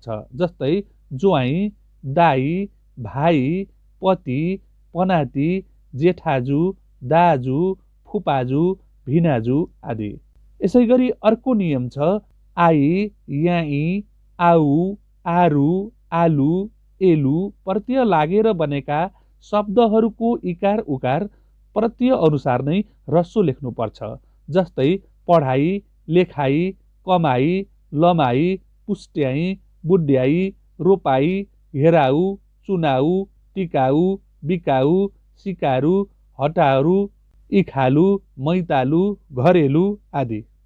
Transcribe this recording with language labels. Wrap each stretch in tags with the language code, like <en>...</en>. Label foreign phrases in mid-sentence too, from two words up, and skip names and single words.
<ne>जस्तै ज्वाइँ, दाई, भाइ, पति, पनाति, जेठाजु, दाजु, फुपाजु, भिनाजु आदि। यसै गरी अर्को नियम छ आई, याई, आउ, आरु, आलु, एलु प्रत्यय लागेर बनेका शब्दहरूको इकार उकार प्रत्यय अनुसार नै ह्रस्व लेख्नुपर्छ। जस्तै पढाइ, लेखाइ, कमाई, लमाई, पुष्ट्याई, बुढ्याई, रोपाई, घेराउ, चुनाउ, टिकाउ, बिकाउ, सिकारु, हटारु, इखालु, मैतालु, घरेलु आदि।</ne>